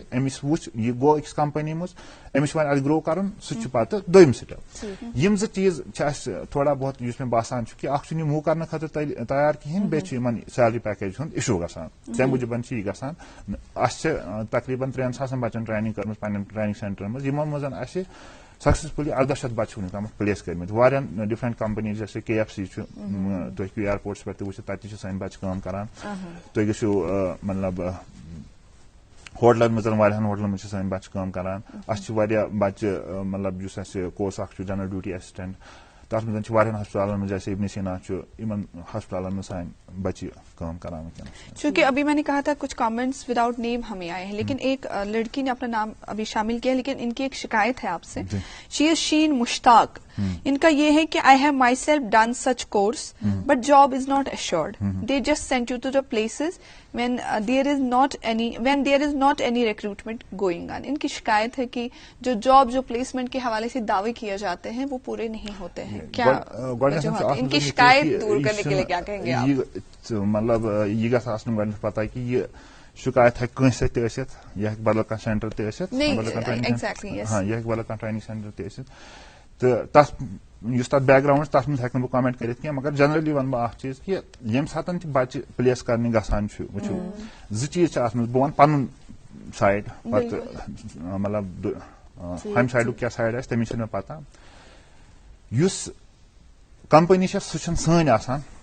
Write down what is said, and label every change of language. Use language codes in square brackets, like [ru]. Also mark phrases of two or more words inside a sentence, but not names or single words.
[ks] أمِس وٕچھ یہِ گوٚو أکِس کمپنی منٛز أمِس چھُ وۄنۍ اتھ گرو کرُن سُہ چھُ پتہٕ دوٚیِم سٹیپ یِم زٕ چیٖز چھِ اَسہِ [ur] تھوڑا بہت [ks] یُس مےٚ باسان چھُ کہِ اکھ چھُنہٕ یہِ موٗ کرنہٕ خٲطرٕ تیار کِہینۍ بیٚیہِ چھُ یِمن [en] salary package [ks] ہُنٛد اِشوٗ گژھان تَمہِ موٗجوٗب چھُ یہِ گژھان اَسہِ چھِ تقریٖبن 3,000 بچن ٹریننگ کٔرمٕژ پنٕنٮ۪ن ٹریننگ سینٹرن منٛز یِمن منٛز اَسہِ سکسیسفلی 1800 بچہِ چھِ وُنیُک تامتھ پلیس کٔرمٕتۍ واریاہن [en] different companies [ks] جیسے KFC چھُ تُہۍ ہیٚکِو ایرپورٹس پٮ۪ٹھ تہِ وٕچھِتھ تتہِ تہِ چھِ سٲنۍ بچہِ کٲم کران تُہۍ گٔژھِو مطلب ہوٹلن منٛز واریاہن ہوٹلن منٛز چھِ سٲنۍ بچہِ کٲم کران اَسہِ چھِ واریاہ بچہِ مطلب یُس اَسہِ کورس اکھ چھُ [en] general duty assistant [ks] تتھ منٛز چھِ واریاہن ہسپتالن منٛز جیسے ابن سینا چھُ یِمن ہسپتالن منٛز سانہِ بچہِ کٲم کران وٕنکیٚنس [ur] چونکہ ابھی میں نے کہا تھا کچھ [en] comments without name [ur] ہمیں آئے ہیں لیکن ایک لڑکی نے اپنا نام ابھی شامل کیا لیکن ان کی ایک شکایت ہے آپ سے [en] she is Shaheen Mushtaq [ur] ان کا یہ ہے کہ [en] I have myself done such course but job is not assured they just send you to the places when there is not any recruitment going on. [ur] ان کی شکایت ہے کہ جو جاب جو پلیسمنٹ کے حوالے سے دعوے کیے جاتے ہیں وہ پورے نہیں ہوتے ہیں کیا ان کی شکایت دور کرنے کے لیے کیا کہیں گے آپ [ks] مطلب یہ گژھِ آسُن گۄڈٕنیتھ پتہ کہِ یہِ شکایت ہٮ۪کہِ کٲنٛسہِ سۭتۍ تہِ ٲسِتھ یہِ ہٮ۪کہِ بدل کانٛہہ سینٹر تہِ ٲسِتھ یہِ ہٮ۪کہِ بدل کانٛہہ ٹریننگ سینٹر تہِ ٲسِتھ تہٕ تتھ یُس تتھ بیک گراوُنڈ چھُ تتھ منٛز ہٮ۪کہٕ نہٕ بہٕ کامنٹ کٔرِتھ کینٛہہ مگر جنرلی ونہٕ بہٕ اکھ چیٖز کہِ ییٚمہِ ساتہٕ تہِ بچہِ پلیس کرنہِ گژھان چھُ وٕچھِو زٕ چیٖز چھِ اتھ منٛز بہٕ ونہٕ پنُن سایڈ پتہٕ مطلب ہُمہِ سایڈُک کیٛاہ سایڈ آسہِ تٔمِچ چھنہٕ مےٚ پتہ یُس کمپنی چھےٚ سُہ چھنہٕ سٲنۍ آسان